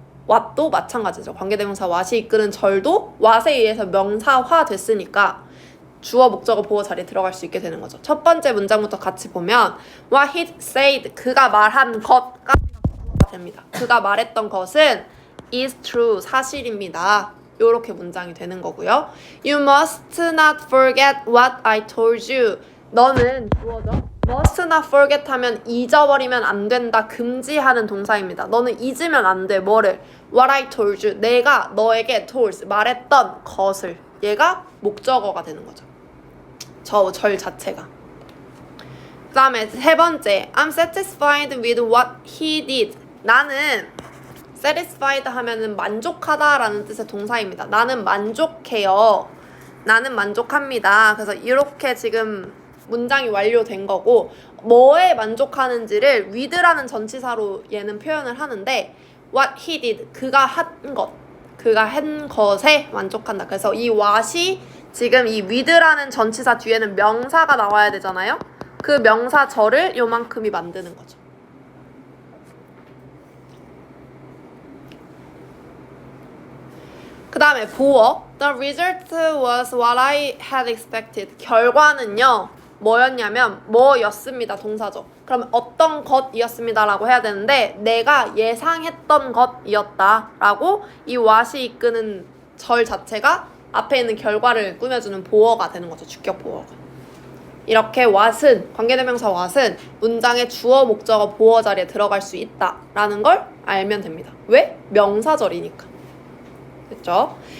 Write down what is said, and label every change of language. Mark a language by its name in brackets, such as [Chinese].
[Korean] what도 마찬가지죠. 관계대명사 what이 이끄는 절도 what에 의해서 명사화 됐으니까 주어, 목적어, 보어 자리에 들어갈 수 있게 되는 거죠. 첫 번째 문장부터 같이 보면 [English] what he said, [Korean] 그가 말한 것까지가 됩니다. 그가 말했던 것은 [English] is true, [Korean] 사실입니다. 요렇게 문장이 되는 거고요. [English] You must not forget what I told you. [Korean] 너는 주어죠. must not forget 하면 잊어버리면 안 된다, 금지하는 동사입니다. 너는 잊으면 안 돼. 뭐를? [English] What I told you. [Korean] 내가 너에게 told, 말했던 것을. 얘가 목적어가 되는 거죠. 저 절 자체가. 그 다음에 세 번째, [English] I'm satisfied with what he did. [Korean] 나는 satisfied 하면은 만족하다라는 뜻의 동사입니다. 나는 만족해요. 나는 만족합니다. 그래서 이렇게 지금 문장이 완료된 거고 뭐에 만족하는지를 with라는 전치사로 얘는 표현을 하는데 [English] what he did, [Korean] 그가 한 것, 그가 한 것에 만족한다. 그래서 이 what이 지금 이 with라는 전치사 뒤에는 명사가 나와야 되잖아요. 그 명사절을 요만큼이 만드는 거죠. 그 다음에 보어. [English] The result was what I had expected. [Korean] 결과는요. 뭐였냐면 뭐였습니다. 동사죠. 그럼 어떤 것이었습니다 라고 해야 되는데 내가 예상했던 것이었다 라고 이 what이 이끄는 절 자체가 앞에 있는 결과를 꾸며주는 보어가 되는 거죠. 주격 보어가. 이렇게 what은, 관계대명사 what은 문장의 주어, 목적어, 보어 자리에 들어갈 수 있다 라는 걸 알면 됩니다. 왜? 명사절이니까. 됐죠?